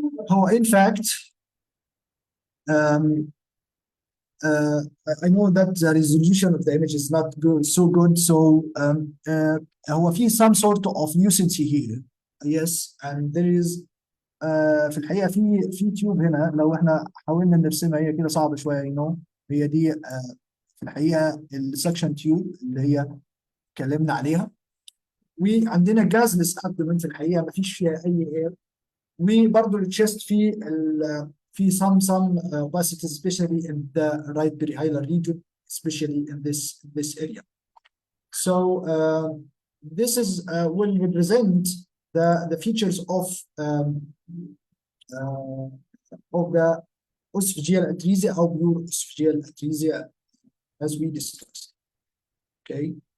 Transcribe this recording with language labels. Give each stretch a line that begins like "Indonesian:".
Arabic: هو
English: in fact um, I know that the resolution of the image is not good, so good. So
Arabic: هو في
English: some sort of nuisance here. Yes, and there is
Arabic: في الحقيقة في تيوب هنا لو احنا حاولنا نرسمها هي كده صعبة شوية هي دي في الحقيقة السكشن تيوب اللي هي اتكلمنا عليها، وعندنا جازلس ابدومن في الحقيقة ما فيش فيها أي اير، وبرضه التشيست في
English: some opacity especially in the right perihilar region especially in this area. So this is will represent the features of the esophageal atresia or pure esophageal atresia as we discussed. Okay.